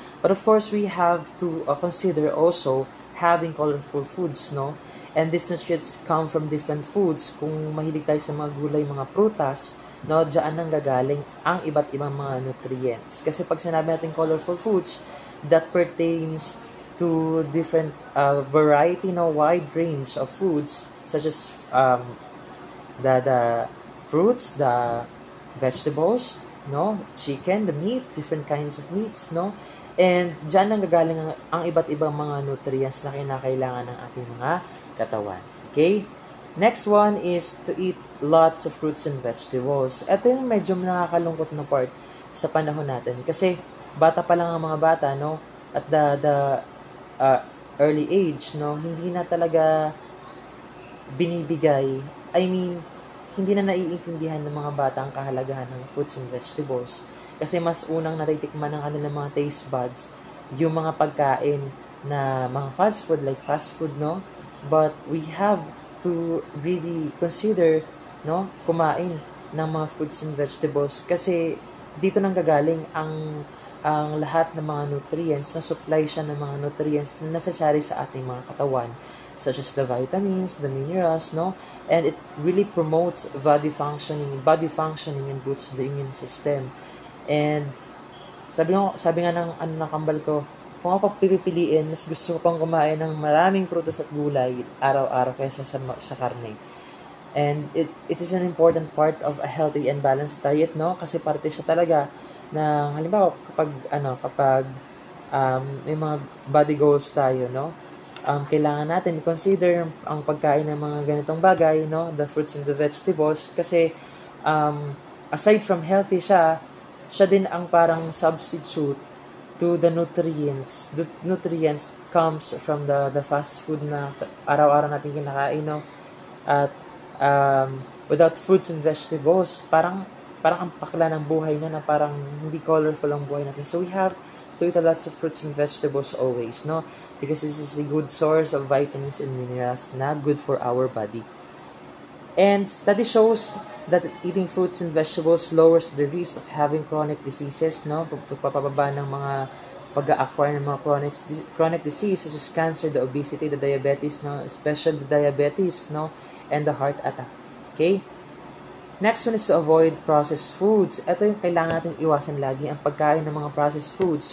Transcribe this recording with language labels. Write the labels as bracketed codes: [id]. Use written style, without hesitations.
[en] But of course, we have to consider also having colorful foods, no? And these nutrients come from different foods. [tl] Kung mahilig tayo sa mga gulay, mga prutas, no, diyan nang gagaling ang iba't ibang mga nutrients. [en] Kasi pag sinabi natin colorful foods, that pertains to different variety, no, wide range of foods, such as the fruits, the vegetables, no, chicken, the meat, different kinds of meats, no, and [tl] diyan nang gagaling ang iba't ibang mga nutrients na kinakailangan ng ating mga katawan. [en] Okay? Next one is to eat lots of fruits and vegetables. [tl] Ito yung medyo nakakalungkot na part sa panahon natin. Kasi bata pa lang ang mga bata, no? [en] At the early age, [tl] no? Hindi na talaga binibigay. I mean, hindi na naiintindihan ng mga bata ang kahalagahan ng fruits and vegetables. Kasi mas unang natitikman ng kanilang mga taste buds yung mga pagkain na mga fast food, no? [en] But we have to really consider, no, [tl] kumain ng mga fruits and vegetables kasi dito nang gagaling ang lahat ng mga nutrients, [en] na supply siya ng mga nutrients na necessary sa ating mga katawan, such as the vitamins, the minerals, no, and it really promotes body functioning and boosts the immune system. [tl] And sabi nga ng kambal ko, kung ako pipiliin, mas gusto ko pang kumain ng maraming prutas at gulay araw-araw kaysa sa karne. [en] And it is an important part of a healthy and balanced diet, no? [tl] Kasi parte siya talaga ng, halimbawa, kapag may mga body goals tayo, no? Kailangan natin consider ang pagkain ng mga ganitong bagay, no? [en] The fruits and the vegetables. [tl] Kasi aside from healthy siya din ang parang [en] substitute to the nutrients. The nutrients comes from the fast food [tl] na araw-araw natin kinakain, [en] no? At without fruits and vegetables, [tl] parang ang pakla ng buhay na parang hindi colorful ang buhay natin. [en] So we have to eat lots of fruits and vegetables always, no? Because this is a good source of vitamins and minerals na good for our body. And study shows that eating fruits and vegetables lowers the risk of having chronic diseases, no? [tl] Pagpapababa ng mga pag-acquire ng mga chronic disease such as cancer, the obesity, the diabetes, no? [en] Especially the diabetes, no? And the heart attack. Okay? Next one is to avoid processed foods. [tl] Ito yung kailangan natin iwasan lagi, ang pagkain ng mga processed foods.